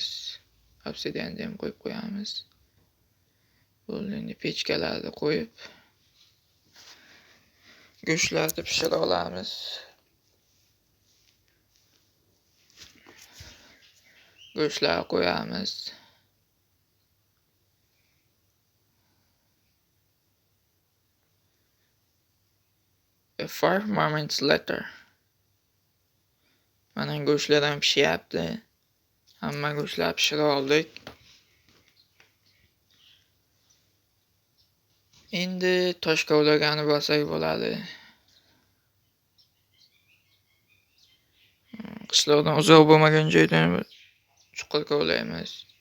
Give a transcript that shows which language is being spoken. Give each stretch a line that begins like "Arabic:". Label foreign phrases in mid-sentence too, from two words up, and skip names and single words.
Uzbek: Obsidianni ham qo'yib qo'yamiz. Bo'ldi, pechkalarni qo'yib go'shtlarni pishira olamiz. Go'shtlar qo'yamiz.
English: A 5 moments later.
Uzbek: Mana go'shtlar ham pishyapti. Hamma go'shtlar pishira oldik. Endi tosh kovlagani bo'lsak bo'ladi. Qishloqdan uzoq bo'lmagan joydan chuqur kovlaymiz.